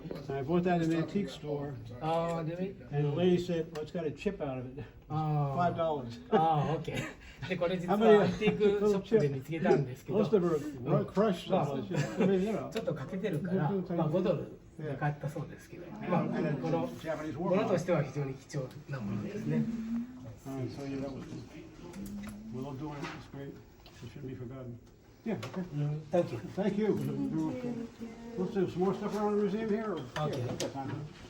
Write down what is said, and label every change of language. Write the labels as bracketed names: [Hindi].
[English] I bought that in an antique store, and the lady said, "Well, it's got a chip out of it. $5." OK。 [Japanese] でこれ実はアンティークショップで見つけたんですけど、 [English] Most of them are crushed. I mean, you know. [Japanese] ちょっと欠けてるから5ドルで買ったそうですけど、このものとしては非常に貴重なものですね。 [English] So yeah, that was cool. We love doing it. It's great. It shouldn't be forgotten. Yeah. Okay. Thank you. Thank you. Let's do some more stuff around the museum here. Or? Okay. Yeah, we've got time.